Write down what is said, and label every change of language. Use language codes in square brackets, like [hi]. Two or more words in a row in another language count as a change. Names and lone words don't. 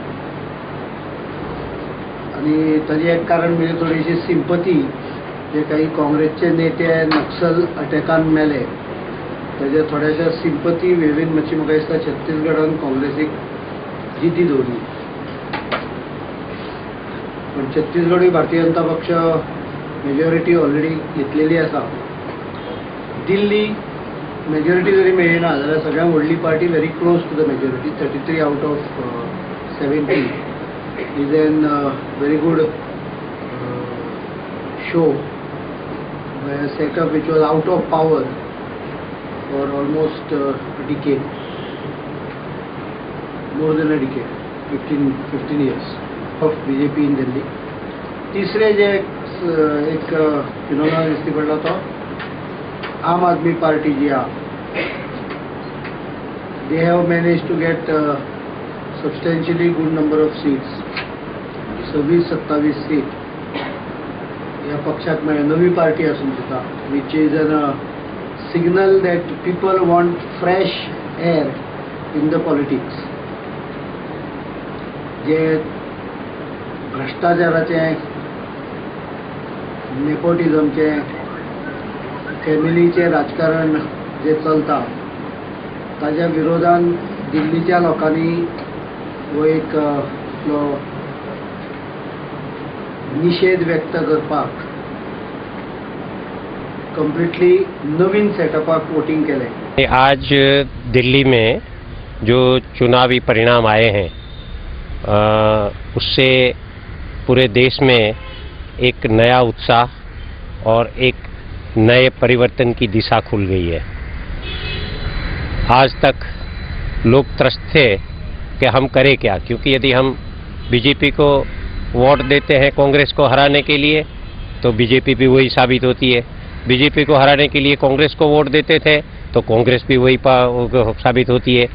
[kok] आणि ताजें एक कारण म्हणजे थोडीशी सिंपथी, जे काही काँग्रेसचे नेते नक्सल अटॅकान मेले ताजे थोड्याशा सिंपथी वेव्हीन मातशी म्हाका दिसता छत्तीसगडान काँग्रेसीक जिती दवरली. पण छत्तीसगडूय भारतीय जनता पक्ष मेजॉरिटी ऑलरेडी घेतलेली आसा. दिल्ली मेजॉरिटी जरी मेळना जाल्यार सगळ्यांत व्हडली पार्टी [en] very close to the majority, 33 out of 70 is a very good show by a setup which was out of power for almost a decade, more than a decade, 15 years of BJP in Delhi. [kok] तीसरे जे एक फिनोमेना दिसती पडला तो आम आदमी पार्टी जी आहा, [en] they have managed to get substantially good number of seats, [kok] 26-27 सीट या पक्षाक मेळ्ळ्या. नवी पार्टी आसून सुद्धा, [en] which is a signal that people want fresh air in the politics. [kok] जे भ्रष्टाचाराचे, नेपोटिझमचे, फॅमिलीचे राजकारण जे चलता ताच्या विरोधान दिल्लीच्या लोकांनी वो एक निषेध व्यक्त करपाक कंप्लीटली नवीन सेटअपाक वोटिंग केले. [hi] आज दिल्ली में जो चुनावी परिणाम आए हैं उससे पूरे देश में एक नया उत्साह और एक नए परिवर्तन की दिशा खुल गई है। आज तक लोग त्रस्त थे कि हम करें क्या, क्योंकि यदि हम बीजेपी को वोट देते हैं कांग्रेस को हराने के लिए तो बीजेपी भी वही साबित होती है, बीजेपी को हराने के लिए कांग्रेस को वोट देते थे तो कांग्रेस भी वही साबित होती है।